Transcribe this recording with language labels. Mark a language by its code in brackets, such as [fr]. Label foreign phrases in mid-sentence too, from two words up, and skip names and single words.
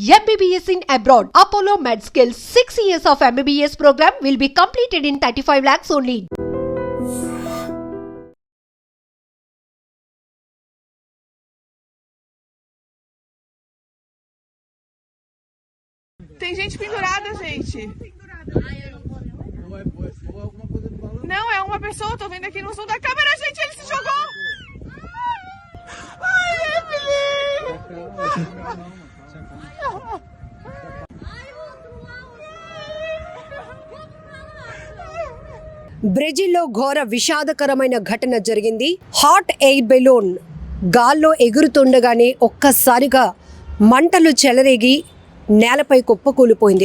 [en] MBBS in abroad. Apollo MedSkill 6 years of MBBS program will be completed in 35 lakhs only. [pt] Tem gente pendurada, gente. Não, é uma pessoa, tô vendo aqui no som da câmera, gente, ele se jogou! Ai, Evelyn! [te] బ్రెజిల్లో ఘోర విషాదకరమైన ఘటన జరిగింది. [en] hot air balloon [te] గాల్లో ఎగురుతుండగానే ఒక్కసారిగా మంటలు చెలరేగి నేలపై కుప్పకూలిపోయింది.